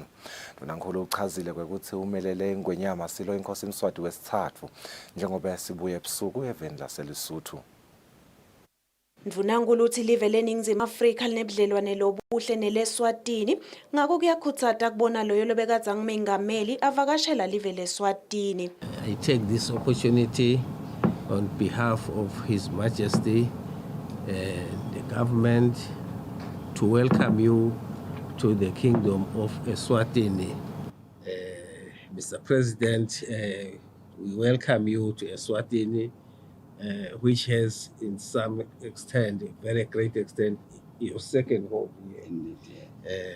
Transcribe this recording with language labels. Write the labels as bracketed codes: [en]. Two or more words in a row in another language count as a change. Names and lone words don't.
[ss] Ndvunankulu uchazile ukuthi umelele ingwenyama silo inkosi Mswati wesithathu njengoba sibuye ebusuku eveni laseLesotho. Ndvunankulu uthi live leningizimu Afrika linebudlelwane lobuhle neleswatini ngakho kuyakhuthata kubona loyo lobekadza ngumengameli avakashela live leSwatini. [en] I take this opportunity on behalf of His Majesty the government to welcome you to the Kingdom of Eswatini. Mr. President, we welcome you to Eswatini, which has, in some extent, a very great extent, your second home here.